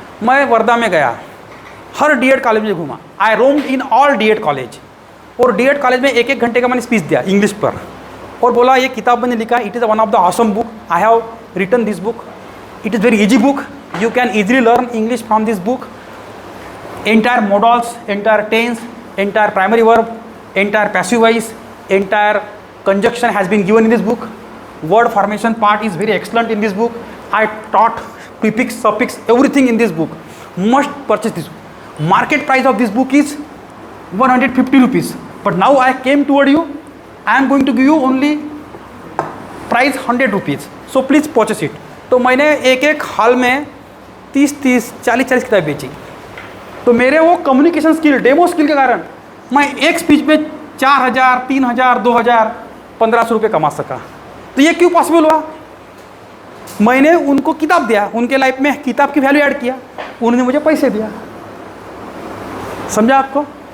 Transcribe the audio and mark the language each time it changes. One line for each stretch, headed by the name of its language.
Hindi: मैं वर्धा में गया, हर D.Ed कॉलेज में घूमा,
English: I roamed in all D.Ed college,
Hindi: और D.Ed कॉलेज में 1-1 घंटे का मैंने स्पीच दिया इंग्लिश पर, और बोला ये किताब मैंने लिखा,
English: It is one of the awesome book, I have written this book, it is very easy book, you can easily learn English from this book, entire modals, entire tense, entire primary verb, entire passive voice, entire conjunction has been given in this book. Word formation part is very excellent in this book. I taught prefix, suffix, everything in this book. Must purchase this book. Market price of this book is 150 rupees. But now I came toward you, I am going to give you only price 100 rupees. So please purchase it.
Hindi: तो मैंने एक एक hall में 30-30, 40-40 किताब बेची। तो मेरे वो कम्युनिकेशन स्किल, डेमो स्किल के कारण मैं एक स्पीच में 4000, 3000, 2000, 1500 रुपये कमा सका। तो ये क्यों पॉसिबल हुआ? मैंने उनको किताब दिया, उनके लाइफ में किताब की वैल्यू ऐड किया, उन्होंने मुझे पैसे दिया। समझा आपको?